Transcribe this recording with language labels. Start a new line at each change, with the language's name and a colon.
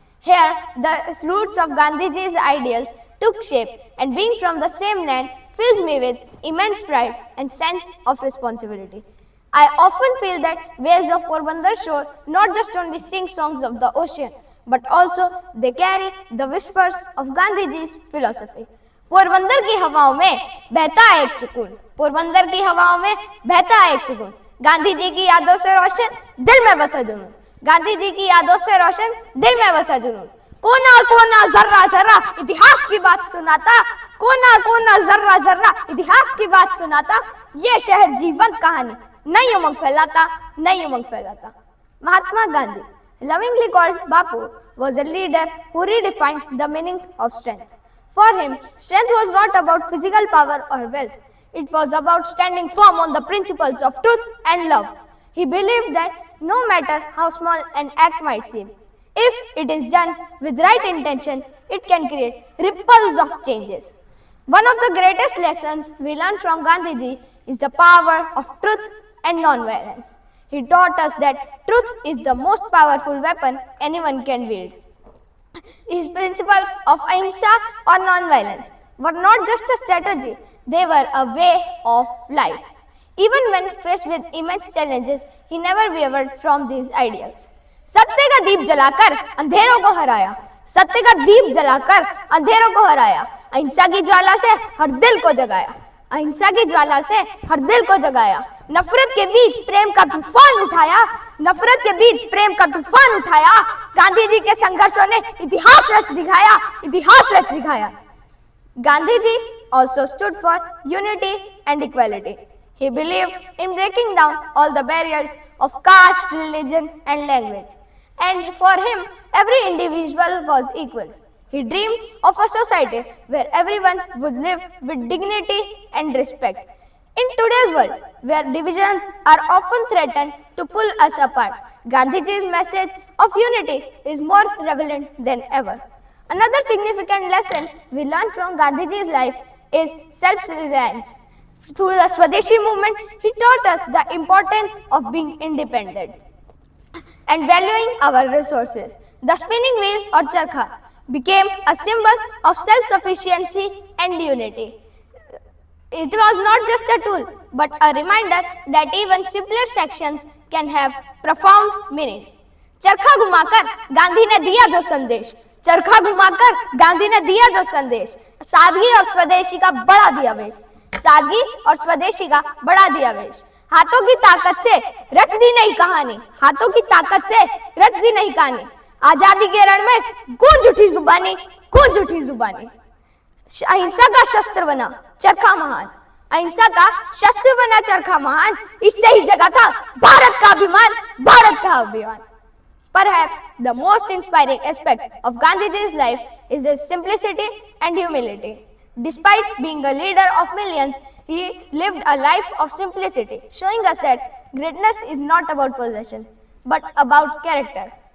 English: Here, the roots of Gandhiji's ideals took shape, and being from the same land fills me with immense pride and sense of responsibility. I often feel that waves of Porbandar shore not just only sing songs of the ocean, but also they carry the whispers of Gandhiji's philosophy.
Hindi: Porbandar की हवाओं में बहता है एक सुकून, पोरबंदर की हवाओं में बहता है एक सुकून, गांधी जी की यादों से रोशन दिल में बसा जुनून, गांधी जी की यादों से रोशन दिल में बसा जुनून, कोना कोना जर्रा जर्रा इतिहास की बात सुनाता, कोना कोना जर्रा जर्रा इतिहास की बात सुनाता, ये शहर जीवंत कहानी नई उमंग फैलाता, नई उमंग फैलाता.
English: Mahatma Gandhi, lovingly called Bapu, was a leader who redefined the meaning of strength. For him, strength was not about physical power or wealth. It was about standing firm on the principles of truth and love. He believed that no matter how small an act might seem, if it is done with right intention, it can create ripples of changes. One of the greatest lessons we learn from Gandhiji is the power of truth and non-violence. He taught us that truth is the most powerful weapon anyone can wield. His principles of ahimsa or non-violence were not just a strategy, they were a way of life. Even when faced with immense challenges, he never wavered from these ideals.
Hindi: सत्य का दीप जलाकर अंधेरों को हराया, सत्य का दीप जलाकर अंधेरों को हराया, अहिंसा की ज्वाला से हर दिल को जगाया, अहिंसा की ज्वाला से हर दिल को जगाया, नफरत के बीच प्रेम का तूफान उठाया, नफरत के बीच प्रेम का तूफान उठाया, गांधी जी के संघर्षों ने इतिहास रच दिखाया, इतिहास रच दिखाया.
English: Gandhi ji also stood for unity and equality. He believed in breaking down all the barriers of caste, religion and language. And for him, every individual was equal. He dreamed of a society where everyone would live with dignity and respect. In today's world, where divisions are often threatened to pull us apart, Gandhiji's message of unity is more relevant than ever. Another significant lesson we learn from Gandhiji's life is self-reliance. Through the Swadeshi movement, he taught us the importance of being independent and valuing our resources. The spinning wheel or charkha became a symbol of self-sufficiency and unity. It was not just a tool, but a reminder that even simplest actions can have profound meanings.
Hindi: चरखा घुमाकर गांधी ने दिया जो संदेश, चरखा घुमाकर गांधी ने दिया जो संदेश, सादगी और स्वदेशी का बड़ा दिया वेश, सादगी और स्वदेशी का बड़ा दिया वेश. हाथों की ताकत से रच दी नई कहानी, हाथों की ताकत से रच दी नई कहानी, आजादी के रण में गूंज उठी जुबानी, गूंज उठी जुबानी. अहिंसा का शस्त्र बना चरखा महान, अहिंसा का शस्त्र बना चरखा महान, इससे ही जगा था भारत का अभिमान, भारत का अभिमान.
English: Perhaps the most inspiring aspect of Gandhiji's life is his simplicity and humility. Despite being a leader of millions, he lived a life of simplicity, showing us that greatness is not about possession, but about character.